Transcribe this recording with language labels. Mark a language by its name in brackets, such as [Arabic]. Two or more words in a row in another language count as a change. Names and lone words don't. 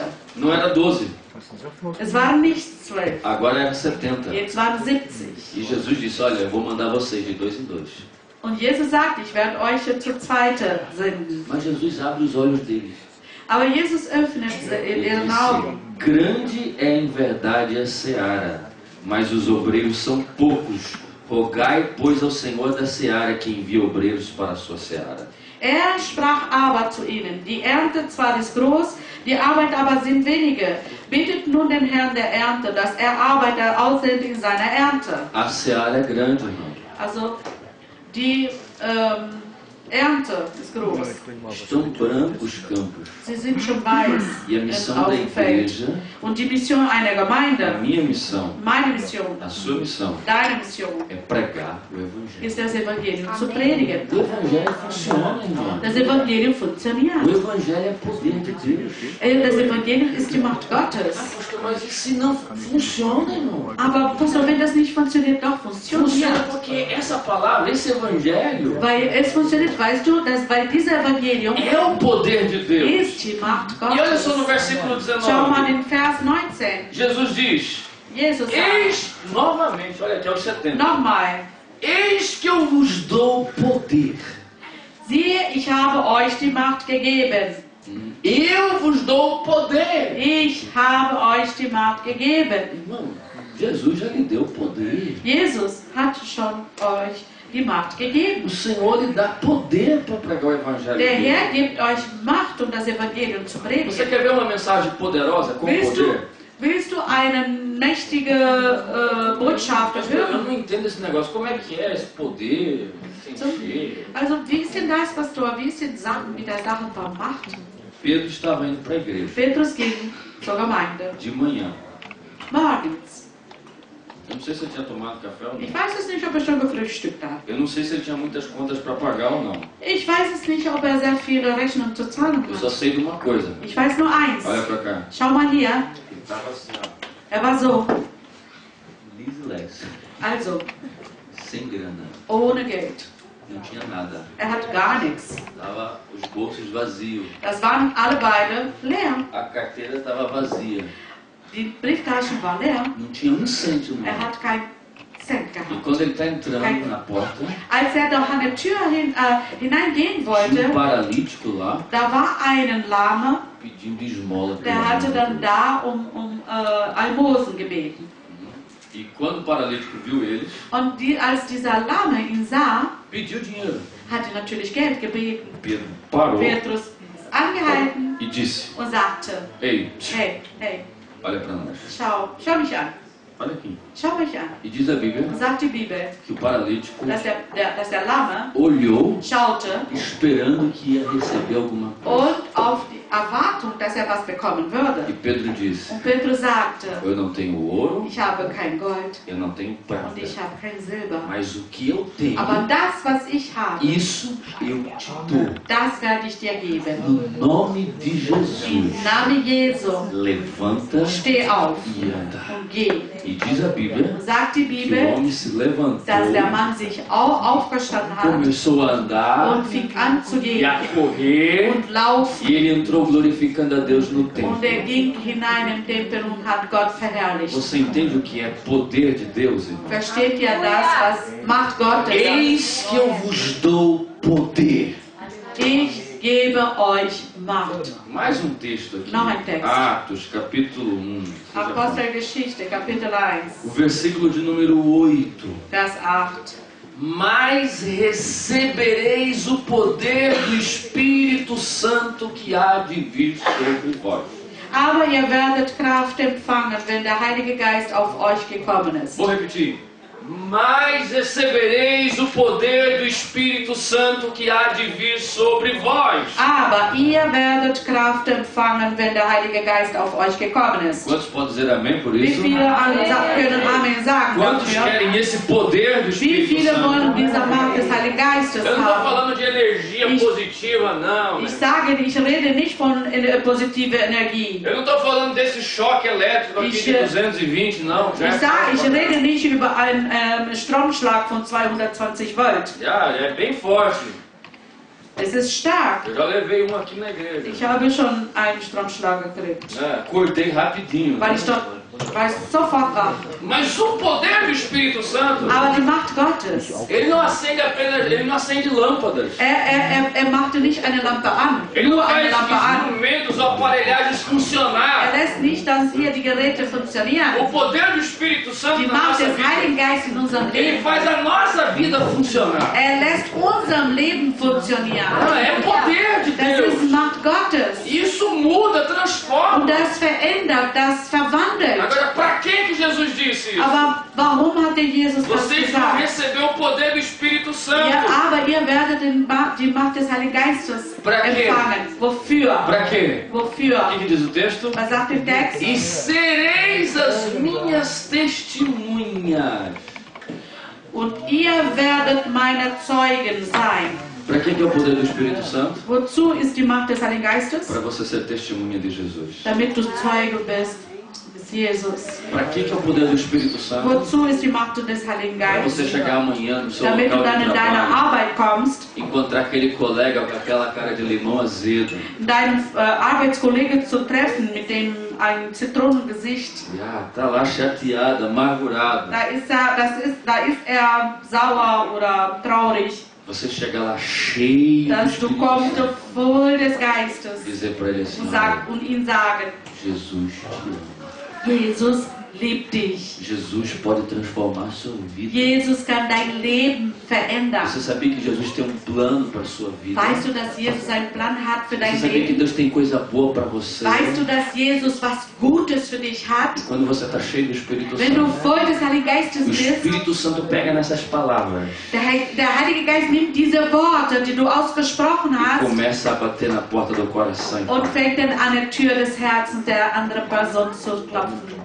[Portuguese] Não era 12, [German] Es waren nicht 12, [Portuguese] agora era 70. [German] jetzt waren 70. [Portuguese] E Jesus disse, olha, eu vou mandar vocês de dois em dois. [German] Und Jesus sagt, ich werde euch zu Zweite senden. [Portuguese] Mas Jesus abre os olhos deles. [German] Aber Jesus öffnet [Portuguese] Ele [German] ihren Augen. [Portuguese] disse, grande é em verdade a seara, mas os obreiros são poucos. Rogai, pois, ao Senhor da seara que envia obreiros para a sua seara. [German] Er sprach aber zu ihnen, die Ernte zwar ist groß, die Arbeiter aber sind wenige. Bittet nun den Herrn der Ernte, dass er Arbeiter aussendet in seiner Ernte. [Portuguese] A seara é grande, irmão. [German] Also die Ernte ist groß. [Portuguese] Estão brancos os campos. [German] Sie sind schon weiß [Portuguese] E a missão [German] auf [Portuguese] da [German] dem Feld. [Portuguese] igreja, [German] Und die Mission einer [Portuguese] a [German] Gemeinde, [Portuguese] minha missão, [German] meine Mission, [Portuguese] a sua missão, [German] deine Mission, [Portuguese] é pregar o Evangelho. [German] ist das Evangelium zu predigen. [Portuguese] O Evangelho funciona, irmão. [German] Das Evangelium [Portuguese] O [German] funktioniert. [Portuguese] Evangelho é poder de Deus. [German] Das Evangelium ist die Macht Gottes. [Portuguese] Pastor, mas e se não funciona, irmão? [German] Aber Pastor, wenn das nicht funktioniert, doch [Portuguese] Funciona [German] funktioniert. [Portuguese] porque essa palavra, esse Evangelho, [German] Weil es funktioniert, weißt du, weil dieses Evangelium [Portuguese] é o poder de Deus. [German] ist die Macht [Portuguese] E olha só no [German] Gottes. [Portuguese] versículo [German] Schau mal [Portuguese] 19. [German] in Vers 19. [Portuguese] Jesus diz, [German] Jesus sagt, [Portuguese] eis, novamente, olha aqui, aos 70. [German] nochmal, [Portuguese] Eis que eu vos dou poder. [German] siehe, ich habe euch die Macht gegeben. [Portuguese] Eu vos dou poder. [German] Ich habe euch die Macht gegeben. [Portuguese] Irmão, Jesus já lhe deu poder. [German] Jesus hat schon euch die Macht gegeben. [Portuguese] O Senhor lhe dá poder para pregar o Evangelho. [German] Der [Portuguese] dele. [German] Herr gibt euch Macht, um das Evangelium zu [Portuguese] Você [German] predigen. [Portuguese] quer ver uma mensagem poderosa com poder? [German] Willst du eine mächtige Botschaft [Portuguese] Eu [German] hören? [Portuguese] não entendo esse negócio. Como é que é esse poder? Sentir? [German] Also, wie ist denn das, Pastor? Wie ist denn Sachen mit der Sache von Macht? [Portuguese] Pedro estava indo para a igreja [German] Petrus ging zur Gemeinde. [Portuguese] de manhã. [German] Morgens. [Portuguese] Eu não sei se ele tinha tomado café ou [German] Ich [Portuguese] não. [German] weiß es nicht, ob er schon gefrühstückt hat. [Portuguese] Eu não sei se ele tinha muitas contas para pagar ou não. [German] Ich weiß es nicht, ob er sehr viele Rechnungen zu zahlen [Portuguese] Eu só [German] hat. [Portuguese] sei de uma coisa. [German] Ich weiß nur eins. [Portuguese] Olha para cá. [German] Schau mal hier. [Portuguese] Ele estava assim, ó. [German] Er war so. Lisilés. Also, [Portuguese] Sem grana. [German] ohne Geld. [Portuguese] Não tinha nada. [German] Er hat gar nichts. [Portuguese] Tava os bolsos vazios. [German] Das waren alle beide leer. [Portuguese] A carteira estava vazia. [German] Die Brieftaschen waren leer. [Portuguese] Não tinha um cêntimo. [German] Er hat kein Cent [Portuguese] E [German] gehabt. [Portuguese] quando ele está entrando na porta, [German] Als er doch an der Tür hineingehen [Portuguese] tinha um [German] wollte, [Portuguese] paralítico lá [German] da war ein Lahme, [Portuguese] pedindo esmola. [German] der hatte dann da um Almosen gebeten. [Portuguese] E quando o paralítico viu eles, [German] Und als dieser Lahme ihn sah, [Portuguese] pediu dinheiro. [German] hat er natürlich Geld gebeten. [Portuguese] Pedro parou [German] Petrus ist angehalten [Portuguese] e disse: [German] und sagte, [Portuguese] Ei, [German] hey, [Portuguese] olha para nós. [German] schau mich an, [Portuguese] Olha aqui. [German] schau mich an. [Portuguese] E diz a Bíblia [German] Sagt die Bibel, [Portuguese] que o paralítico [German] dass der Lahme [Portuguese] olhou [German] schaute [Portuguese] esperando que ia receber alguma coisa. [German] und auf die Erwartung, dass er was bekommen [Portuguese] E [German] würde. [Portuguese] Pedro disse: [German] Und Petrus sagte, [Portuguese] Eu não tenho ouro, [German] ich habe kein Gold [Portuguese] eu não tenho [German] und [Portuguese] prata, [German] ich habe kein Silber. [Portuguese] mas o que eu tenho, [German] Aber das, was ich habe, [Portuguese] isso eu te dou. [German] das werde ich dir geben. [Portuguese] No nome de [German] Im [Portuguese] Jesus, [German] Namen Jesu, [Portuguese] levanta [German] steh auf [Portuguese] e anda. [German] und geh. [Portuguese] E diz a Bíblia [German] Und sagt die [Portuguese] que o [German] Bibel, [Portuguese] homem se levantou, [German] dass der Mann sich auch aufgestanden hat [Portuguese] começou a andar [German] und fing an zu [Portuguese] e [German] gehen [Portuguese] a correr, [German] und laufen. [Portuguese] e ele entrou glorificando a Deus no [German] Und [Portuguese] templo. [German] er ging hinein im Tempel und hat Gott verherrlicht. [Portuguese] Você entende o que é poder de Deus, irmão? [German] Versteht ihr das, was Macht Gottes ist? [Portuguese] Eis que eu vos dou poder. [German] Ich gebe euch Macht. [Portuguese] Mais um texto aqui. [German] Noch ein Text. [Portuguese] Atos, capítulo 1. [German] Apostelgeschichte, Kapitel 1, [Portuguese] O versículo de número 8. [German] Vers 8. [Portuguese] Mas recebereis o poder do Espírito Santo que há de vir sobre vós. [German] Aber ihr werdet Kraft empfangen, wenn der Heilige Geist auf euch gekommen ist. [Portuguese] Vou repetir. Mas recebereis o poder do Espírito Santo que há de vir sobre vós. [German] Aber ihr werdet Kraft empfangen, wenn der Heilige Geist auf euch gekommen ist. [Portuguese] Quantos podem dizer amém por [German] Wie [Portuguese] isso? [German] viele können Amen sagen [Portuguese] Quantos [German] dafür? [Portuguese] querem esse poder do [German] Wie [Portuguese] Espírito [German] viele wollen [Portuguese] Santo? [German] diese Macht des Heiligen Geistes [Portuguese] Eu não estou [German] haben? [Portuguese] falando de energia [German] Ich- [Portuguese] positiva, não. [German] Ich sage, ich rede nicht von positive Energie. [Portuguese] Eu não estou falando desse choque elétrico aqui de 220, não. [German] Ich rede nicht über einen Stromschlag von 220 Volt. [Portuguese] Já, é bem forte. [German] Es ist stark. [Portuguese] Eu já levei um aqui na igreja. [German] Ich habe schon einen Stromschlag gekriegt, [Portuguese] Cortei rapidinho. [German] weil ich dort war ich sofort wach. [Portuguese] Mas o poder do Espírito Santo, [German] Aber die Macht Gottes, [Portuguese] ele não acende apenas, ele não acende lâmpadas. [German] er machte nicht eine Lampe an, [Portuguese] Ele não [German] nur [Portuguese] faz [German] eine Lampe an. [Portuguese] instrumentos ou aparelhagens funcionar. [German] Lässt nicht, dass hier die Geräte funktionieren. [Portuguese] O poder do Espírito Santo [German] Die [Portuguese] na [German] Macht [Portuguese] nossa [German] des [Portuguese] vida, [German] Heiligen Geistes in unserem [Portuguese] ele [German] Leben, [Portuguese] faz a nossa vida funcionar. [German] lässt unserem Leben funktionieren. [Portuguese] É poder de [German] Das [Portuguese] Deus. [German] ist Macht Gottes. [Portuguese] Isso muda, transforma. [German] Und das verändert, das verwandelt. [Portuguese] Agora, para que Jesus disse isso? [German] Aber warum hat denn Jesus das [Portuguese] Vocês vão [German] gesagt? [Portuguese] receber o poder do Espírito Santo. [German] Ja, aber ihr werdet die Macht des Heiligen Geistes [Portuguese] Pra quê? [German] empfangen. Wofür? [Portuguese] Para quê? [German] Wofür? [Portuguese] O que diz o texto? [German] Was sagt der Text? [Portuguese] E sereis as minhas testemunhas. [German] Und ihr werdet meine Zeugen sein. [Portuguese] Para que é o poder do Espírito Santo? [German] Wozu ist die Macht des Heiligen Geistes? [Portuguese] Para você ser testemunha de Jesus. [German] Damit du Zeuge bist des Jesus. [Portuguese] Para que é o poder do Espírito Santo? [German] Wozu ist die Macht des Heiligen [Portuguese] Para você [German] Geistes? [Portuguese] chegar amanhã no seu [German] Damit du [Portuguese] local [German] dann [Portuguese] de [German] in deine [Portuguese] trabalho, [German] Arbeit kommst, [Portuguese] encontrar aquele colega com aquela cara de limão azedo. [German] deinen Arbeitskollegen zu treffen mit dem ein Zitronengesicht. [Portuguese] Ah, tá lá chateado, amargurado. [German] Da ist er sauer oder traurig. [Portuguese] Você chega lá cheio do [German] Dass du [Portuguese] Espírito [German] kommst [Portuguese] Santo, [German] voll des Geistes [Portuguese] dizer para ele assim: [German] und ihm sagen, [Portuguese] Jesus te ama. [German] Jesus liebt dich. [Portuguese] Jesus pode transformar a sua vida. [German] Jesus kann dein Leben verändern. [Portuguese] Você sabia que Jesus tem um plano para a sua vida? [German] Weißt du, dass Jesus einen Plan hat für [Portuguese] Você [German] dein [Portuguese] sabia que [German] Leben? [Portuguese] Deus tem coisa boa para você? [German] Weißt du, dass Jesus was Gutes für dich hat? [Portuguese] Quando você está cheio do Espírito [German] Wenn du [Portuguese] Santo, [German] voll des Heiligen Geistes [Portuguese] o [German] bist, [Portuguese] Espírito Santo pega nessas palavras [German] der Heilige Geist nimmt diese Worte, die du ausgesprochen [Portuguese] e [German] hast, [Portuguese] começa a bater na porta do coração. [German] und fängt dann an der Tür des Herzens der anderen Person zu klopfen.